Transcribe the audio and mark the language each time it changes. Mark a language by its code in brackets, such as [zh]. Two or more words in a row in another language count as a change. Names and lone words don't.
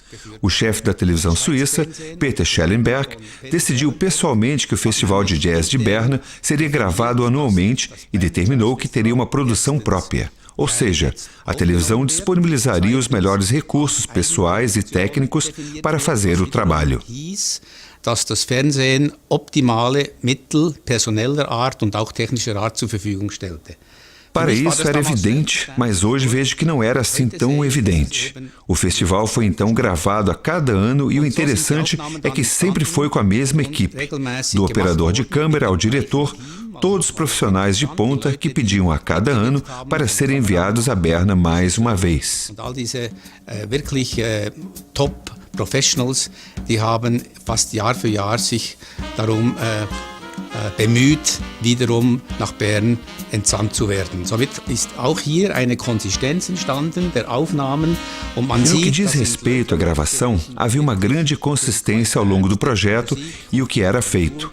[pt] O chefe da televisão suíça, Peter Schellenberg, decidiu pessoalmente que o Festival de Jazz de Berna seria gravado anualmente e determinou que teria uma produção própria. Ou seja, a televisão disponibilizaria os melhores recursos pessoais e técnicos para fazer o trabalho. [de] Dass das Fernsehen optimale Mittel personeller Art und auch technischer Art zur Verfügung stellte. [pt] Para isso era evidente, mas hoje vejo que não era assim tão evidente. O festival foi então gravado a cada ano e o interessante é que sempre foi com a mesma equipe, do operador de câmera ao diretor, todos profissionais de ponta que pediam a cada ano para serem enviados a Berna mais uma vez. [de] All diese wirklich top Professionals, die haben fast Jahr für Jahr sich darum bemüht, wiederum nach Bern entsandt zu werden. Somit ist auch hier eine Konsistenz entstanden der Aufnahmen und man sieht, [pt] no que diz [de] dass [pt] respeito à gravação, havia uma grande consistência ao longo do projeto e o que era feito.